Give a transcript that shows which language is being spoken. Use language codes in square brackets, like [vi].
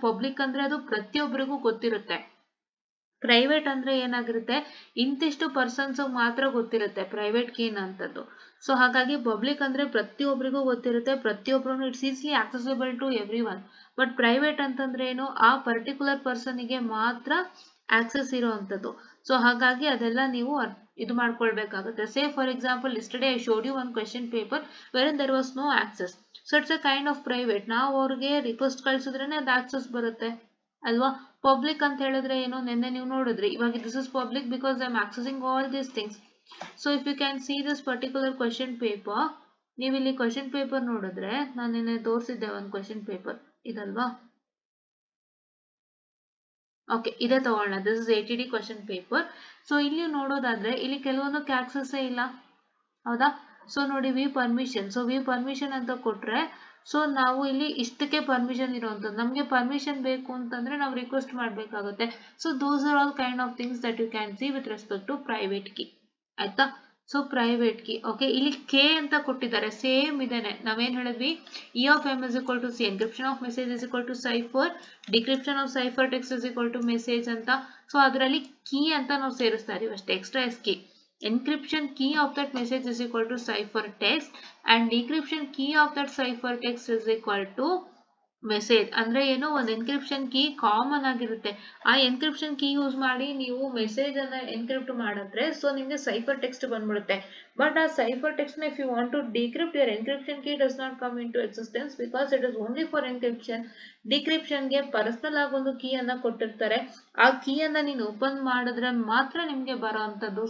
[kn] Public ಅಂದ್ರೆ ಅದು ಪ್ರತಿಯೊಬ್ಬರಿಗೂ ಗೊತ್ತಿರುತ್ತೆ. ಪ್ರೈವೇಟ್ ಅಂದ್ರೆ ಏನಾಗಿರುತ್ತೆ, ಇಂತಿಷ್ಟು ಪರ್ಸನ್ಸ್ ಮಾತ್ರ ಗೊತ್ತಿರುತ್ತೆ ಪ್ರೈವೇಟ್ ಕೀ ಅಂತದ್ದು. ಸೊ ಹಾಗಾಗಿ ಪಬ್ಲಿಕ್ ಅಂದ್ರೆ ಪ್ರತಿಯೊಬ್ಬರಿಗೂ ಗೊತ್ತಿರುತ್ತೆ, ಪ್ರತಿಯೊಬ್ಬರು [en] It's easily accessible to every one. [kn] But private ಅಂತಂದ್ರೆ ಏನು, ಆ ಪರ್ಟಿಕ್ಯುಲರ್ ಪರ್ಸನ್ಗೆ ಮಾತ್ರ ಆಕ್ಸೆಸ್ ಇರುವಂತದ್ದು. ಸೊ ಹಾಗಾಗಿ ಅದೆಲ್ಲ ನೀವು ಇದು ಮಾಡ್ಕೊಳ್ಬೇಕಾಗುತ್ತೆ. [en] Say for example yesterday I showed you one question paper wherein there was no access. So it's a kind of private. [kn] ನಾವು ಅವ್ರಿಗೆ ರಿಕ್ವೆಸ್ಟ್ ಕಳಿಸಿದ್ರೇನೆ ಅದು ಆಕ್ಸೆಸ್ ಬರುತ್ತೆ ಅಲ್ವಾ. ಪಬ್ಲಿಕ್ ಅಂತ ಹೇಳಿದ್ರೆ ಏನು, ನೆನ್ನೆ ನೀವು ನೋಡಿದ್ರಿ. [en] ಇವಾಗ this is public because I am accessing all these things. So if you can see this particular question paper, [kn] ನೀವು ಇಲ್ಲಿ ಕ್ವೆಶ್ಚನ್ ಪೇಪರ್ ನೋಡಿದ್ರೆ ನಾನು ನಿನ್ನೆ ತೋರಿಸಿದ್ದೆ ಒಂದು ಕ್ವೆಶ್ಚನ್ ಪೇಪರ್ ಇದಲ್ವಾ. ಓಕೆ, ಇದೇ ತಗೊಳ್ಳೋಣ. [en] This is ATD question paper. [kn] So ಇಲ್ಲಿ ನೋಡೋದಾದ್ರೆ ಇಲ್ಲಿ ಕೆಲವೊಂದಕ್ಕೆ ಆಕ್ಸೆಸ್ ಇಲ್ಲ, ಹೌದಾ? ಸೊ ನೋಡಿ V permission. So we permission ಅಂತ ಕೊಟ್ರೆ ಸೊ ನಾವು ಇಲ್ಲಿ ಇಷ್ಟಕ್ಕೆ ಪರ್ಮಿಷನ್ ಇರುವಂತದ್ದು. ನಮಗೆ ಪರ್ಮಿಷನ್ ಬೇಕು ಅಂತಂದ್ರೆ ನಾವು ರಿಕ್ವೆಸ್ಟ್ ಮಾಡಬೇಕಾಗುತ್ತೆ. [en] So those are all kind of things that you can see with respect to private key. [kn] ಆಯ್ತಾ? So private key. ಓಕೆ, ಇಲ್ಲಿ ಕೆ ಅಂತ ಕೊಟ್ಟಿದ್ದಾರೆ, ಸೇಮ್ ಇದೇನೆ. ನಾವೇನ್ ಹೇಳಿದ್ವಿ, [en] E of M is equal to C, encryption of message is equal to cipher, decryption of cipher text is equal to message ಅಂತ. [kn] So ಅದರಲ್ಲಿ key ಅಂತ ನಾವು ಸೇರಿಸ್ತಾ ಇದೀವಿ ಅಷ್ಟೇ, extra S key. [en] Encryption key of that message is equal to cipher text and decryption key of that cipher text is equal to message. [kn] ಅಂದ್ರೆ ಏನು, ಒಂದು ಎನ್ಕ್ರಿಪ್ಷನ್ ಕೀ ಕಾಮನ್ ಆಗಿರುತ್ತೆ. ಆ ಎನ್ಕ್ರಿಪ್ಷನ್ ಕೀ ಯೂಸ್ ಮಾಡಿ ನೀವು ಮೆಸೇಜ್ ಅನ್ನ encrypt ಮಾಡಿದ್ರೆ so ನಿಮಗೆ ಸೈಫರ್ ಟೆಕ್ಸ್ಟ್ ಬಂದ್ಬಿಡುತ್ತೆ. ಬಟ್ ಆ ಸೈಫರ್ ಟೆಕ್ಸ್ಟ್ ನ [en] If you want to decrypt, your encryption key does not come into existence because it is only for encryption. [kn] Decryption ಗೆ personal ಆಗಿ ಒಂದು ಕೀ ಅನ್ನ ಕೊಟ್ಟಿರ್ತಾರೆ, ಆ ಕೀ ಅನ್ನ ನೀನು ಓಪನ್ ಮಾಡಿದ್ರೆ ಮಾತ್ರ ನಿಮ್ಗೆ ಬರೋಂಥದ್ದು.